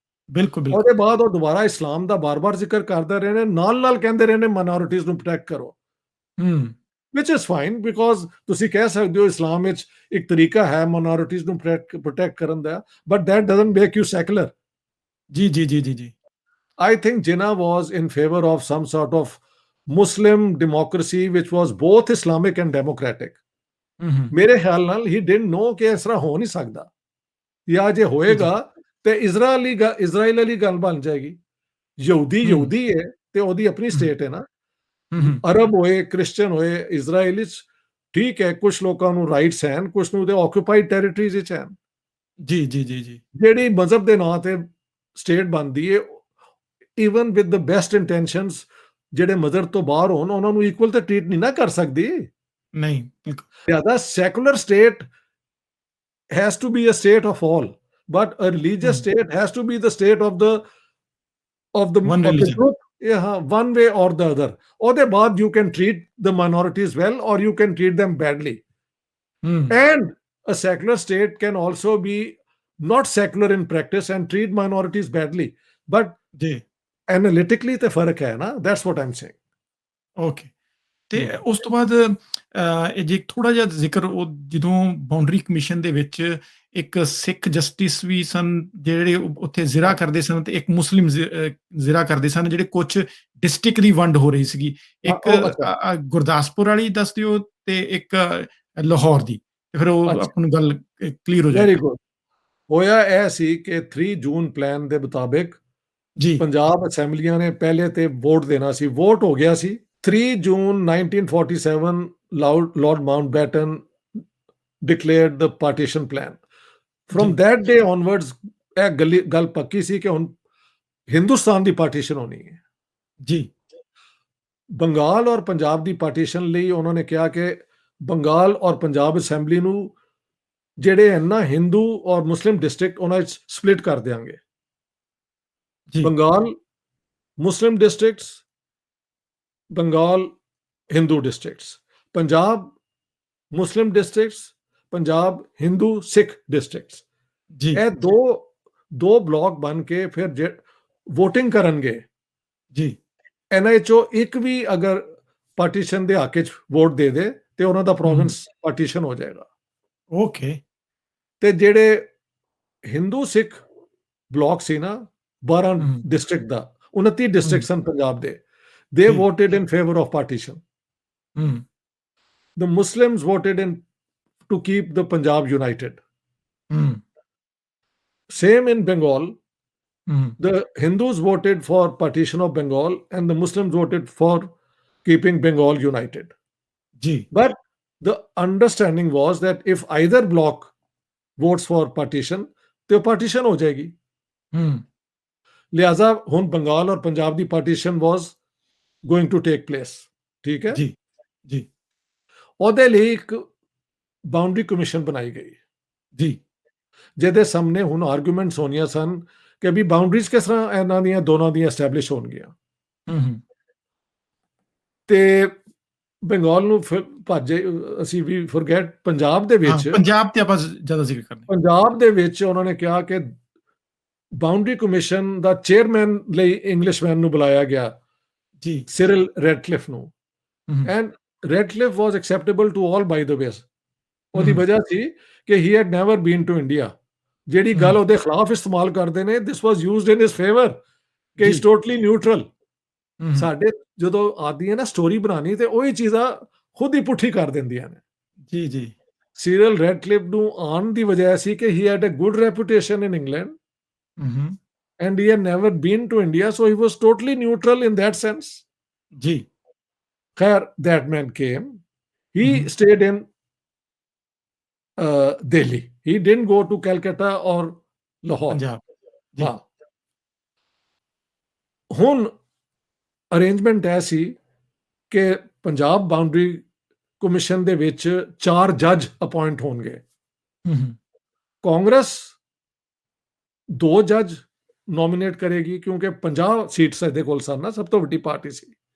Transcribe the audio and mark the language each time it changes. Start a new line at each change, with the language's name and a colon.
Punjabi: ਬਿਲਕੁਲ, ਬਿਲਕੁਲ, ਉਹਦੇ ਬਾਅਦ ਉਹ ਦੁਬਾਰਾ ਇਸਲਾਮ ਦਾ ਬਾਰ-ਬਾਰ ਜ਼ਿਕਰ ਕਰਦੇ ਰਹੇ ਨੇ, ਨਾਲ-ਨਾਲ ਕਹਿੰਦੇ ਰਹੇ ਨੇ ਮਾਈਨੋਰਿਟੀਜ਼ ਨੂੰ ਪ੍ਰੋਟੈਕਟ ਕਰੋ। ਹੂੰ,
English: which is fine because
Punjabi: ਤੁਸੀਂ ਕਹਿ ਸਕਦੇ ਹੋ ਇਸਲਾਮ ਵਿੱਚ ਇੱਕ ਤਰੀਕਾ ਹੈ ਮਾਈਨੋਰਿਟੀਜ਼ ਨੂੰ ਪ੍ਰੋਟੈਕਟ ਕਰਨ ਦਾ,
English: But that doesn't make you secular.
Punjabi: ਜੀ, ਜੀ, ਜੀ, ਜੀ, ਜੀ,
English: I think Jinnah was in favor of some sort of Muslim democracy which was both Islamic and democratic. Hmm, hmm,
Punjabi: ਮੇਰੇ ਖਿਆਲ ਨਾਲ
English: he didn't know
Punjabi: ਕਿ ਇਸ ਤਰ੍ਹਾਂ ਹੋ ਨਹੀਂ ਸਕਦਾ, ਜਾਂ ਜੇ ਜੀ, ਜੀ, ਹੋਏਗਾ ਤੇ ਇਜ਼ਰਾਈਲ ਵਾਲੀ ਗੱਲ ਬਣ ਜਾਏਗੀ। ਹੂੰ, ਯਹੂਦੀ ਹੈ ਤੇ ਉਹਦੀ ਆਪਣੀ ਹੂੰ, ਸਟੇਟ ਹੈ ਨਾ। ਹੂੰ, ਹੂੰ, ਅਰਬ ਹੋਏ, ਕ੍ਰਿਸਚਨ ਹੋਏ, ਇਜ਼ਰਾਈਲ 'ਚ ਠੀਕ ਹੈ, ਕੁਛ ਲੋਕਾਂ ਨੂੰ ਰਾਈਟਸ ਹਨ, ਕੁਛ ਨੂੰ ਤੇ ਆਕੂਪਾਈਡ ਟੈਰੀਟਰੀਜ਼ ਵਿੱਚ ਹਨ। ਜੀ, ਜੀ, ਜੀ, ਜੀ, ਜਿਹੜੀ ਮਜ਼ਹਬ ਦੇ ਨਾਂ ਤੇ ਸਟੇਟ ਬਣਦੀ ਹੈ,
English: even with the best intentions,
Punjabi: ਜਿਹੜੇ ਮਜ਼ਹਬ ਤੋਂ ਬਾਹਰ ਹੋਣ ਉਹਨਾਂ ਨੂੰ ਇਕੁਅਲ ਤੇ ਟ੍ਰੀਟ ਨਹੀਂ ਨਾ ਕਰ ਸਕਦੀ। ਨਹੀਂ, ਬਿਲਕੁਲ, ਜ਼ਿਆਦਾ secular state
English: has to be a state of all, but a religious hmm, state has to be the state of one the religion, group, yeah, one way or the other.
Punjabi: ਉਹਦੇ ਬਾਅਦ
English: you can treat the minorities well or you can treat them badly. Hmm, And a secular state can also be not secular in practice and treat minorities badly. But
Punjabi: ਜੀ,
English: analytically
Punjabi: ਤੇ ਫਰਕ ਹੈ ਨਾ,
English: that's what I'm saying.
Punjabi: Okay. ਤੇ ਹੂੰ। ਉਸ ਤੋਂ ਬਾਅਦ ਇਹ ਜੇ ਥੋੜ੍ਹਾ ਜਿਹਾ ਜ਼ਿਕਰ ਉਹ ਜਦੋਂ ਬਾਉਂਡਰੀ ਕਮਿਸ਼ਨ ਦੇ ਵਿੱਚ ਇੱਕ ਸਿੱਖ ਜਸਟਿਸ ਵੀ ਸਨ, ਜਿਹੜੇ ਉੱਥੇ ਜ਼ਿਰਾ ਕਰਦੇ ਸਨ, ਤੇ ਇੱਕ ਮੁਸਲਿਮ ਜ਼ਿਰਾ ਕਰਦੇ ਸਨ, ਜਿਹੜੇ ਕੁਛ ਡਿਸਟ੍ਰਿਕਟ ਦੀ ਵੰਡ ਹੋ ਰਹੀ ਸੀਗੀ। ਹਾਂ, ਇੱਕ ਉਹ ਅੱਛਾ, ਗੁਰਦਾਸਪੁਰ ਵਾਲੀ ਦੱਸ ਦਿਓ, ਤੇ ਇੱਕ ਲਾਹੌਰ ਦੀ, ਤੇ ਫਿਰ ਉਹ ਅੱਛਾ, ਆਪਾਂ ਨੂੰ ਗੱਲ ਕਲੀਅਰ ਹੋ
English: very
Punjabi: ਜਾਏਗੀ। ਗੁੱਡ। ਹੋਇਆ ਇਹ ਸੀ ਕਿ 3 ਜੂਨ ਪਲਾਨ ਦੇ ਮੁਤਾਬਿਕ ਜੀ, ਪੰਜਾਬ ਅਸੈਂਬਲੀਆਂ ਨੇ ਪਹਿਲੇ ਤੇ ਵੋਟ ਦੇਣਾ ਸੀ। ਵੋਟ ਹੋ ਗਿਆ ਸੀ।
English: 3 June 1947 Lord Mountbatten declared the partition plan.
Punjabi: ਜੀ,
English: From that day onwards
Punjabi: ਇਹ ਗੱਲ ਪੱਕੀ ਸੀ ਕਿ ਹੁਣ ਹਿੰਦੁਸਤਾਨ ਦੀ ਪਾਰਟੀਸ਼ਨ ਹੋਣੀ ਹੈ। ਜੀ, ਬੰਗਾਲ ਔਰ ਪੰਜਾਬ ਦੀ ਪਾਰਟੀਸ਼ਨ ਲਈ ਉਹਨਾਂ ਨੇ ਕਿਹਾ ਕਿ ਬੰਗਾਲ ਔਰ ਪੰਜਾਬ ਅਸੈਂਬਲੀ ਨੂੰ ਜਿਹੜੇ ਹਨ ਨਾ ਹਿੰਦੂ ਔਰ ਮੁਸਲਿਮ ਡਿਸਟ੍ਰਿਕਟ ਉਹਨਾਂ ਵਿੱਚ ਸਪਲਿਟ ਕਰ ਦਿਆਂਗੇ। ਜੀ, ਬੰਗਾਲ ਮੁਸਲਿਮ ਡਿਸਟ੍ਰਿਕਟਸ, ਬੰਗਾਲ ਹਿੰਦੂ ਡਿਸਟ੍ਰਿਕਟਸ, ਪੰਜਾਬ ਮੁਸਲਿਮ ਡਿਸਟ੍ਰਿਕਟਸ, ਪੰਜਾਬ ਹਿੰਦੂ ਸਿੱਖ ਡਿਸਟ੍ਰਿਕਟਸ। ਜੀ, ਇਹ ਦੋ ਬਲਾਕ ਬਣ ਕੇ ਫਿਰ ਵੋਟਿੰਗ ਕਰਨਗੇ। ਜੀ, ਇਹਨਾਂ ਚੋਂ ਇੱਕ ਵੀ ਅਗਰ ਪਾਰਟੀਸ਼ਨ ਦੇ ਹੱਕ 'ਚ ਵੋਟ ਦੇ ਦੇ ਤੇ ਉਹਨਾਂ ਦਾ ਪ੍ਰੋਵਿੰਸ ਪਾਰਟੀਸ਼ਨ ਹੋ ਜਾਏਗਾ। ਓਕੇ। ਤੇ ਜਿਹੜੇ ਹਿੰਦੂ ਸਿੱਖ ਬਲਾਕ ਸੀ ਨਾ 12 ਡਿਸਟ੍ਰਿਕਟ ਦਾ 29 ਡਿਸਟ੍ਰਿਕਟ ਸਨ ਪੰਜਾਬ ਦੇ,
English: they
Punjabi: ਜੀ।
English: voted in favor of partition. Hmm, The Muslims voted in to keep the Punjab united. Hmm, Same in Bengal. Hmm, The Hindus voted for partition of Bengal and the Muslims voted for keeping Bengal united.
Punjabi: ਜੀ,
English: But the understanding was that if either bloc votes for partition,
Hindi: तो partition हो जाएगी। ਹੂੰ, लिहाजा हुन बंगाल और पंजाब की
English: partition was going to take place।
Hindi: ठीक है।
Punjabi: ਜੀ, ਜੀ, ਉਹਦੇ ਲਈ ਇੱਕ ਬਾਉਂਡਰੀ ਕਮਿਸ਼ਨ ਬਣਾਈ ਗਈ, ਜੀ, ਜਿਹਦੇ ਸਾਹਮਣੇ ਹੁਣ ਆਰਗੂਮੈਂਟਸ ਹੋਣੀਆਂ ਸਨ ਕਿ ਵੀ ਬਾਉਂਡਰੀਜ਼ ਕਿਸ ਤਰ੍ਹਾਂ ਇਹਨਾਂ ਦੀਆਂ ਦੋਨਾਂ ਦੀਆਂ ਐਸਟੈਬਲਿਸ਼ ਹੋਣਗੀਆਂ। ਹੂੰ, ਤੇ ਬੰਗਾਲ ਨੂੰ ਫਿਰ ਭਾਜੇ ਅਸੀਂ ਵੀ ਫੋਰਗੇਟ ਪੰਜਾਬ ਦੇ ਹਾਂ, ਵਿੱਚ ਪੰਜਾਬ ਤੇ ਆਪਾਂ ਜ਼ਿਆਦਾ ਜ਼ਿਕਰ ਕਰਨਾ। ਪੰਜਾਬ ਦੇ ਵਿੱਚ ਉਹਨਾਂ ਨੇ ਕਿਹਾ ਕਿ ਬਾਉਂਡਰੀ ਕਮਿਸ਼ਨ ਦਾ ਚੇਅਰਮੈਨ ਲਈ ਇੰਗਲਿਸ਼ਮੈਨ ਨੂੰ ਬੁਲਾਇਆ ਗਿਆ, ਜੀ, ਸਿਰਲ ਰੈਡਕਲਿਫ ਨੂੰ। ਹੂੰ,
English: And Radcliffe was acceptable to all by the way.
Punjabi: ਉਹਦੀ ਹੂੰ, ਵਜ੍ਹਾ ਸੀ ਕਿ
English: He had never been to India.
Punjabi: ਜਿਹੜੀ ਗੱਲ ਉਹਦੇ ਖਿਲਾਫ ਇਸਤੇਮਾਲ ਕਰਦੇ ਨੇ,
English: this was used in his favour
Punjabi: ਕਿ ਇਜ਼ ਜੀ,
English: Totally neutral. Hmm,
Punjabi: ਸਾਡੇ ਜਦੋਂ ਆਦੀ ਹੈ ਨਾ ਸਟੋਰੀ ਬਣਾਉਣੀ ਤੇ ਉਹੀ ਚੀਜ਼ਾਂ ਖੁਦ ਹੀ ਪੁੱਠੀ ਕਰ ਦਿੰਦੀਆਂ ਨੇ। ਜੀ, ਜੀ, ਸੀਰੀਅਲ ਰੈਡਕਲਿਫ ਨੂੰ ਆਉਣ ਦੀ ਵਜ੍ਹਾ ਸੀ ਕਿ
English: He had a good reputation in England hmm, and he had never been to India, so he was totally neutral in that sense.
Punjabi: ਜੀ,
English: Khair, that man came. He Mhm. stayed in Delhi. He didn't go to Calcutta or Lahore.
Punjabi: Punjab, ਜੀ, ਹਾਂ। ਹੁਣ arrangement ਇਹ ਸੀ ਕਿ Punjab boundary commission ਦੇ ਵਿੱਚ 4 ਜੱਜ appoint ਹੋਣਗੇ। ਹੂੰ, ਕਾਂਗਰਸ 2 ਜੱਜ ਨੋਮੀਨੇਟ ਕਰੇਗੀ ਕਿਉਂਕਿ 50 ਸੀਟਸ ਇਹਦੇ ਕੋਲ ਸਨ ਨਾ, ਸਭ ਤੋਂ ਵੱਡੀ ਪਾਰਟੀ ਸੀ।